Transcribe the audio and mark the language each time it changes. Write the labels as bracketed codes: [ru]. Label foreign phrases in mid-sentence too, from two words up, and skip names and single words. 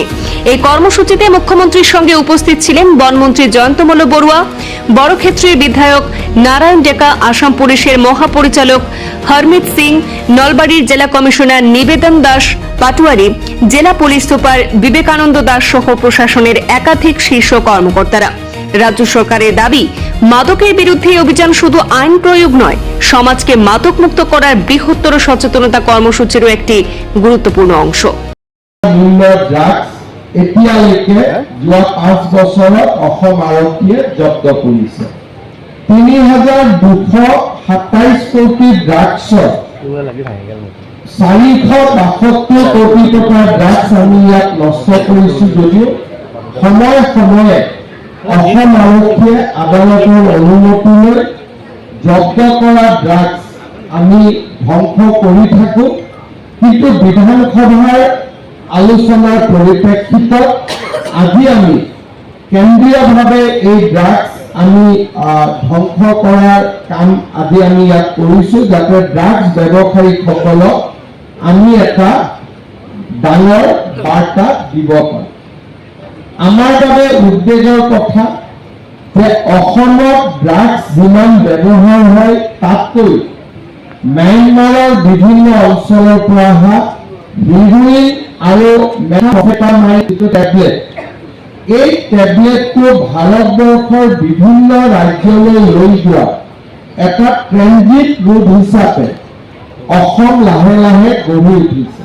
[bn] এই কর্মসূচিতে মুখ্যমন্ত্রীর সঙ্গে উপস্থিত ছিলেন বনমন্ত্রী জয়ন্তমল্ল বড়ুয়া, বড়ক্ষেত্রীর বিধায়ক নারায়ণ ডেকা, আসাম পুলিশের মহাপরিচালক হরমিত সিং, নলবাড়ির জেলা কমিশনার নিবেদন দাস পাটোয়ারি, জেলা পুলিশ সুপার বিবেকানন্দ দাস সহ প্রশাসনের একাধিক শীর্ষ কর্মকর্তারা। রাজ্য সরকারের দাবি, মাদকের বিরুদ্ধে অভিযান শুধু আইন প্রয়োগ নয়, সমাজকে মাদকমুক্ত করার বৃহত্তর সচেতনতা কর্মসূচিরও একটি গুরুত্বপূর্ণ অংশ। [as] এতিয়ালৈকে যোৱা 5 বছৰত অসম আৰক্ষীয়ে জব্দ কৰিছে 3227 কোটি ড্ৰাগছৰ 472 কোটি টকাৰ ড্ৰাগছ আমি ইয়াত নষ্ট কৰিছো। যদিও সময়ে সময়ে অসম আৰক্ষীয়ে আদালতৰ অনুমতি লৈ জব্দ কৰা ড্ৰাগছ আমি ধ্বংস কৰি থাকো। কিন্তু বিধানসভাৰ আলোচনার পরিপ্রেক্ষিতত আজি আমি কেন্দ্রীয়ভাবে এই ড্রাগস আমি ধ্বংস করার কাম আজি আমি ইয়াত কৰিছো, যাতে ড্রাগস ব্যৱসায়ীসকলক আমি এটা ডাঙৰ বাৰ্তা দিব পাৰো। আমাৰ বাবে উদ্বেগৰ কথা যে অসমত ড্রাগস যিমান ব্যৱহাৰ হয় তাতকৈ ম্যানমাৰৰ বিভিন্ন অঞ্চলৰ পৰা অহা হিৰোইন আৰু মেথামফেটামাইন টেবলেট, এই টেবলেটটো ভাৰতবৰ্ষৰ বিভিন্ন ৰাজ্যলৈ লৈ যোৱা এটা ট্ৰেনজিট ৰুট হিচাপে অসম লাহে লাহে গঢ়ি উঠিছে।